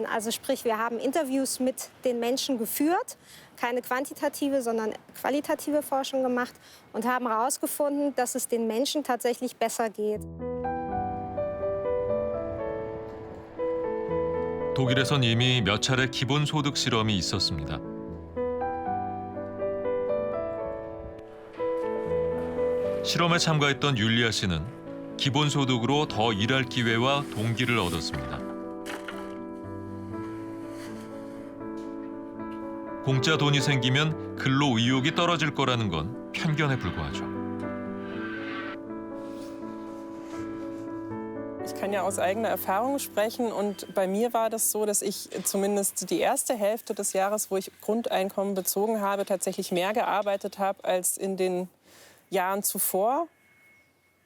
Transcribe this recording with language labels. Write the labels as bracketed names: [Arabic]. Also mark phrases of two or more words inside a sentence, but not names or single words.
[German] Also sprich, wir haben Interviews mit den Menschen geführt, keine quantitative, sondern qualitative Forschung gemacht und haben herausgefunden, dass es den Menschen tatsächlich besser geht. [Korean] 독일에선 이미 몇 차례 기본소득 실험이 있었습니다. 실험에 참가했던 율리아 씨는 기본소득으로 더 일할 기회와 동기를 얻었습니다. 공짜 돈이 생기면 근로 의욕이 떨어질 거라는 건 편견에 불과하죠. [German] Ich kann ja aus eigener Erfahrung sprechen, und bei mir war das so, dass ich zumindest die erste Hälfte des Jahres, wo ich Grundeinkommen bezogen habe, tatsächlich mehr gearbeitet habe als in den Jahren zuvor.